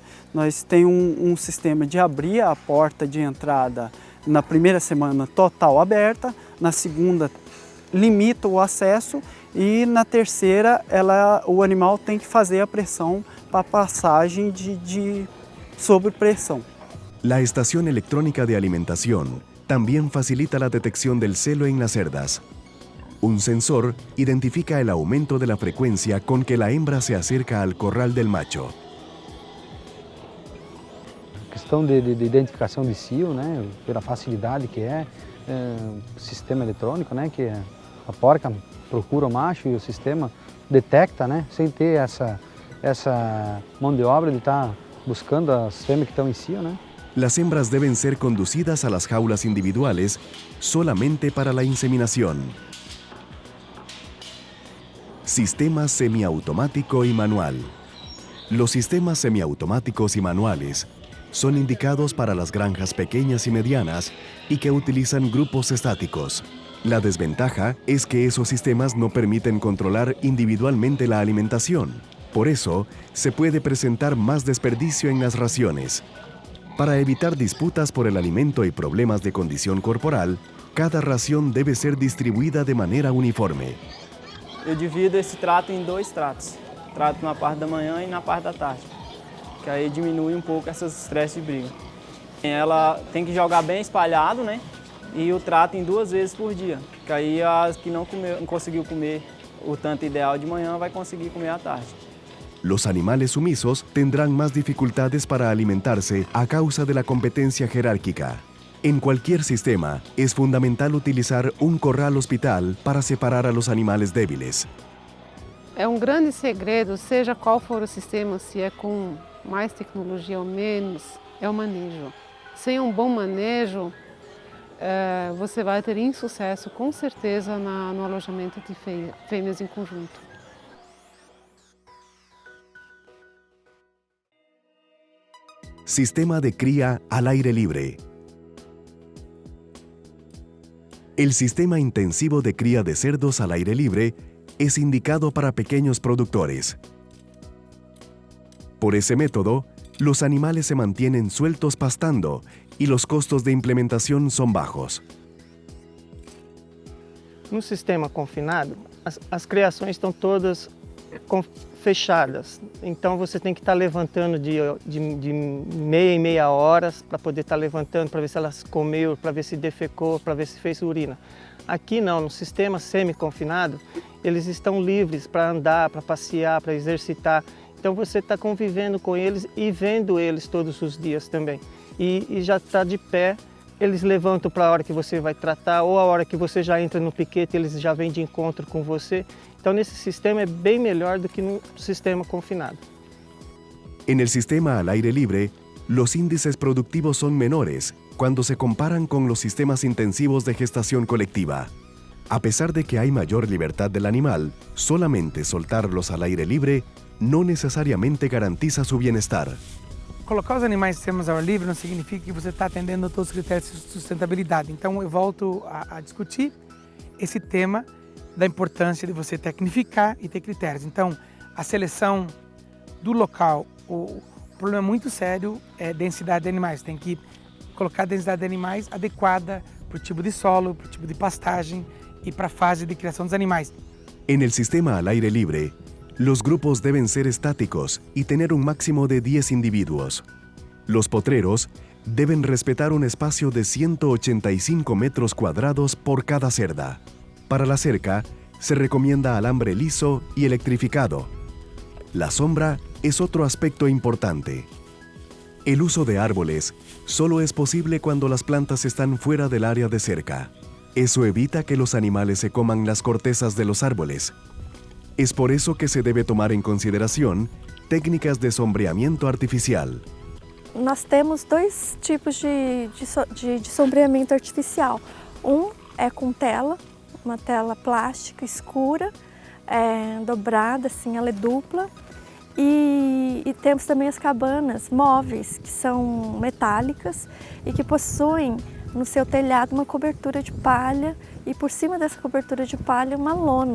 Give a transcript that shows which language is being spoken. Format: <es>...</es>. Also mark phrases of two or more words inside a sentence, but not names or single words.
<pt>Nós temos um sistema de abrir a porta de entrada na primeira semana total aberta, na segunda limita o acesso e na terceira o animal tem que fazer a pressão para passagem sobre pressão.</pt> <es>La estación electrónica de alimentación también facilita la detección del celo en las cerdas. Un sensor identifica el aumento de la frecuencia con que la hembra se acerca al corral del macho.</es> <pt>Questão de identificação de cio, né, pela facilidade que sistema eletrônico, né, que a porca procura o macho e o sistema detecta, né, sem ter essa mão de obra de estar buscando as fêmeas que estão em cio, né.</pt> <es>Las hembras deben ser conducidas a las jaulas individuales solamente para la inseminación. Sistema semiautomático y manual. Los sistemas semiautomáticos y manuales son indicados para las granjas pequeñas y medianas y que utilizan grupos estáticos. La desventaja es que esos sistemas no permiten controlar individualmente la alimentación. Por eso, se puede presentar más desperdicio en las raciones. Para evitar disputas por el alimento y problemas de condición corporal, cada ración debe ser distribuida de manera uniforme.</es> <pt>Eu divido esse trato em 2 tratos. Trato na parte da manhã e na parte da tarde. Que aí diminui um pouco esses estresse de briga. Ela tem que jogar bem espalhado, né? E o trato em 2 vezes por dia. Que aí as que não conseguiu comer o tanto ideal de manhã vai conseguir comer à tarde.</pt> <es>Los animales sumisos tendrán más dificultades para alimentarse a causa de la competencia jerárquica. En cualquier sistema, es fundamental utilizar un corral hospital para separar a los animales débiles.</es> <pt>É um grande segredo, seja qual for o sistema, se é com mais tecnologia ou menos, é o manejo. Sem um bom manejo, você vai ter insucesso, com certeza, no alojamento de fêmeas em conjunto.</pt> <es>Sistema de cría al aire libre. El sistema intensivo de cría de cerdos al aire libre es indicado para pequeños productores. Por ese método, los animales se mantienen sueltos pastando y los costos de implementación son bajos.</es> <pt>No sistema confinado, as criações estão todas fechadas. Então você tem que estar levantando de meia em meia horas para poder estar levantando, para ver se elas comeu, para ver se defecou, para ver se fez urina. Aqui não, no sistema semi-confinado, eles estão livres para andar, para passear, para exercitar. Então você está convivendo com eles e vendo eles todos os dias também. E já está de pé, eles levantam para a hora que você vai tratar ou a hora que você já entra no piquete, eles já vêm de encontro com você. Então nesse sistema é bem melhor do que no sistema confinado.</pt> <es>En el sistema al aire libre, los índices productivos son menores cuando se comparan con los sistemas intensivos de gestación colectiva. A pesar de que hay mayor libertad del animal, solamente soltarlos al aire libre no necesariamente garantiza su bienestar.</es> <pt>Colocar os animais em sistemas ao ar livre não significa que você está atendendo a todos os critérios de sustentabilidade. Então eu volto a discutir esse tema da importância de você tecnificar e ter critérios. Então a seleção do local, o problema muito sério é densidade de animais. Tem que colocar a densidade de animais adequada para o tipo de solo, para o tipo de pastagem e para a fase de criação dos animais.</pt> <es>En el sistema al aire libre, los grupos deben ser estáticos y tener un máximo de 10 individuos. Los potreros deben respetar un espacio de 185 metros cuadrados por cada cerda. Para la cerca, se recomienda alambre liso y electrificado. La sombra es otro aspecto importante. El uso de árboles solo es posible cuando las plantas están fuera del área de cerca. Eso evita que los animales se coman las cortezas de los árboles. Es por eso que se debe tomar en consideración técnicas de sombreamiento artificial.</es> <pt>Nós temos dois tipos de sombreamento artificial. Um é com tela, uma tela plástica escura, dobrada, assim, ela é dupla. E temos também as cabanas móveis, que são metálicas e que possuem no seu telhado uma cobertura de palha e por cima dessa cobertura de palha uma lona.</pt>